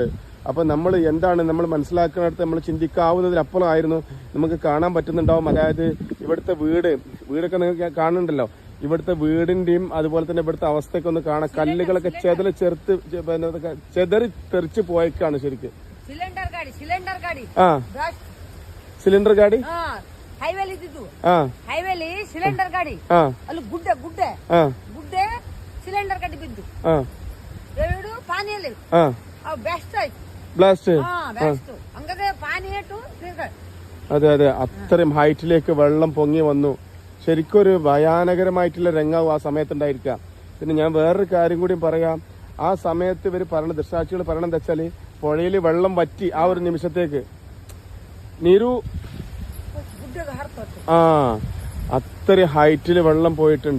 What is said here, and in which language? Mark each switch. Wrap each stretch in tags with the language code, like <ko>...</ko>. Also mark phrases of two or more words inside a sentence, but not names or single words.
<ml>അപ്പൊ നമ്മൾ എന്താണ് നമ്മൾ മനസ്സിലാക്കുന്നിടത്ത് നമ്മൾ ചിന്തിക്കാവുന്നതിനപ്പുറമായിരുന്നു നമുക്ക് കാണാൻ പറ്റുന്നുണ്ടാവും. അതായത് ഇവിടുത്തെ വീടൊക്കെ നിങ്ങൾക്ക് കാണുന്നുണ്ടല്ലോ. ഇവിടുത്തെ വീടിന്റെയും അതുപോലെ തന്നെ ഇവിടുത്തെ അവസ്ഥയൊക്കെ ഒന്ന് കാണാം. കല്ലുകളൊക്കെ ചെതറി തെറിച്ച് പോയേക്കാണ് ശരിക്കും.</ml> <kn>ಸಿಲಿಂಡರ್ ಗಾಡಿ ಹೈವೇಲಿ ಇದ್ದಿದ್ದು, ಹೈವೇಲಿ ಸಿಲಿಂಡರ್ ಗಾಡಿ ಅಲ್ಲಿ ಗುಡ್ಡೆ ಸಿಲಿಂಡರ್ ಗಾಡಿ ಬಿದ್ದು ಎರಡು ಪಾನಿಯಲ್ಲಿ</kn> <ml>ബ്ലാസ്റ്റ്.</ml> <kn>ಹಂಗಾದ್ರೆ ಪಾನಿ ಏಟು.</kn> <ml>അതെ, അത്രയും ഹൈറ്റിലേക്ക് വെള്ളം പൊങ്ങി വന്നു. ശരിക്കും ഒരു ഭയാനകരമായിട്ടുള്ള രംഗവും ആ സമയത്തുണ്ടായിരിക്കുക. പിന്നെ ഞാൻ വേറൊരു കാര്യം കൂടി പറയാം. ആ സമയത്ത് ഇവർ പറയണ, ദൃക്സാക്ഷികൾ പറയണ എന്താ വെച്ചാല്, പുഴയിൽ വെള്ളം വറ്റി ആ ഒരു നിമിഷത്തേക്ക് അത്രയും ഹൈറ്റിൽ വെള്ളം പോയിട്ടുണ്ട്.</ml>